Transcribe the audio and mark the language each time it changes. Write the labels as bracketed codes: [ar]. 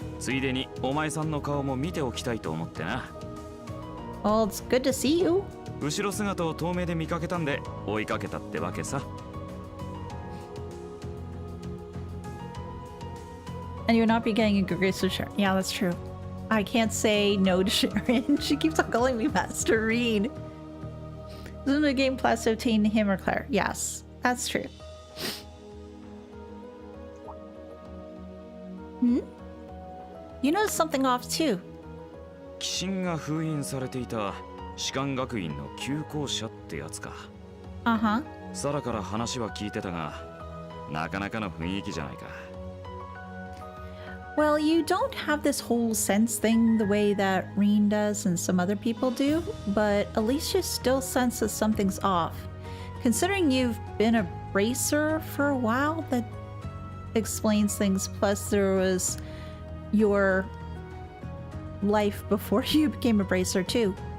[ja] ついでにお前さんの顔も見ておきたいと思ってな。 [en] Well, it's good to see you. [ja] 後ろ姿を遠目で見かけたんで追いかけたってわけさ。 [en] And you'll not be getting a good grace with Sharon. Yeah, that's true. I can't say no to Sharon. She keeps on calling me Master Rean. Isn't the game plus to obtain him or Claire? Yes, that's true. You noticed something off too. [ja] 寄進が封印されていた士官学院の旧校舎ってやつか。 [en] Uh-huh. [ja] サラから話は聞いてたが、なかなかの雰囲気じゃないか。 [en] Well, you don't have this whole sense thing the way that Rean does and some other people do, but at least you still sense that something's off. Considering you've been a bracer for a while, that explains things. Plus, there was your life before you became a bracer, too.